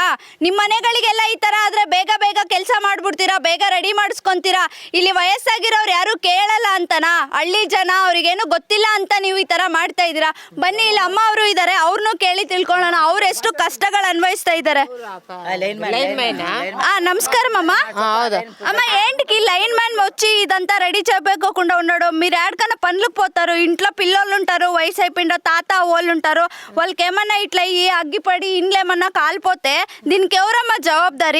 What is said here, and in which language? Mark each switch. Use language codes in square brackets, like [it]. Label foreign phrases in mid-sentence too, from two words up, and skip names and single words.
[kn] ನಿಮ್ಮ ಮನೆಗಳಿಗೆಲ್ಲ ಈ ಥರ ಆದರೆ ಬೇಗ ಕೆಲಸ ಮಾಡಿಬಿಡ್ತೀರಾ, ಬೇಗ ರೆಡಿ ಮಾಡಿಸ್ಕೊತೀರಾ. ಇಲ್ಲಿ ವಯಸ್ಸಾಗಿರೋರು ಯಾರು ಕೇಳಲ್ಲ ಅಂತನಾ? ಹಳ್ಳಿ ಜನ, ಅವ್ರಿಗೇನು ಗೊತ್ತಿಲ್ಲ ಅಂತ ನೀವು ಈ ಥರ ಮಾಡ್ತಾ ಇದ್ದೀರಾ. ಬನ್ನಿ, ಇಲ್ಲಿ ಅಮ್ಮ ಅವರು ಇದ್ದಾರೆ, ಅವ್ರನ್ನೂ ಕೇಳಿ ತಿಳ್ಕೊಳ್ಳೋಣ. ಅವ್ರು ಎಷ್ಟು ಕಷ್ಟಗಳು ಅನ್ವಯಿಸ್ತಾ ಇದ್ದಾರೆ. [te] నమస్కారం అమ్మ. అమ్మ ఏంటికి [en] line man [te] వచ్చి ఇదంతా రెడీ చేయకుండా ఉన్నాడు? మీరు ఎక్కడికైనా పనులకు పోతారు, ఇంట్లో పిల్లలు ఉంటారు, వయసు అయిపోయిన తాత వాళ్ళు ఉంటారు, వాళ్ళకి ఏమన్నా ఇట్లా ఈ అగ్గిపడి ఇండ్లు ఏమన్నా కాలిపోతే దీనికి ఎవరమ్మా జవాబుదారీ?